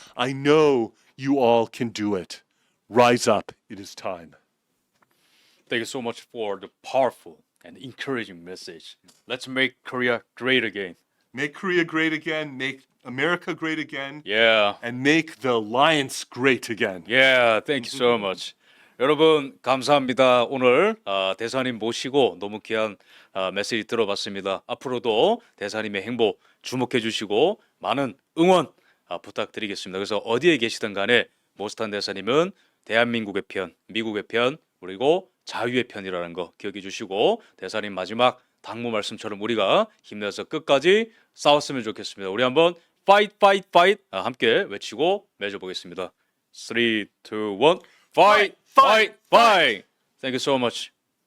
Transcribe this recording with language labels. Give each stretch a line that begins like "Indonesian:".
English: I know you all can do it. Rise up. It is time. Thank you so much for the powerful and encouraging message. Let's make Korea great again. Make Korea great again. Make America great again. Yeah. And make the alliance great again. Yeah, thank you so much.
Korean: 여러분 감사합니다. 오늘 대사님 모시고 너무 귀한 메시지 들어봤습니다. 앞으로도 대사님의 행보 주목해 주시고 많은 응원 부탁드리겠습니다. 그래서 어디에 계시든 간에 모스탄 대사님은 대한민국의 편, 미국의 편, 그리고 자유의 편이라는 거 기억해 주시고, 대사님 마지막 당부 말씀처럼 우리가 힘내서 끝까지 싸웠으면 좋겠습니다. 우리 한번
English: fight, fight, fight
Korean: 함께 외치고 맺어보겠습니다.
English: 3, 2, 1 Fight, fight, fight. Thank you so much.